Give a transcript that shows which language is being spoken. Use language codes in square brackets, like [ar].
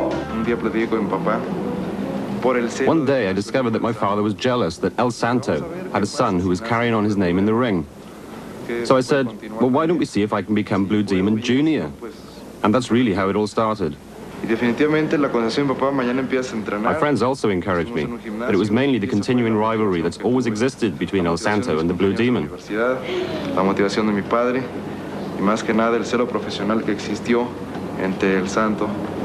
[en] One day I discovered that my father was jealous that El Santo had a son who was carrying on his name in the ring. So I said, well, why don't we see if I can become Blue Demon Jr.? And that's really how it all started. [es] Y definitivamente la conversación de mi papá, mañana empiezas a entrenar. [en] My friends also encouraged me, but it was mainly the continuing rivalry that's always existed between El Santo and the Blue Demon. [es] La motivación de mi padre y más que nada el celo profesional que existió entre El Santo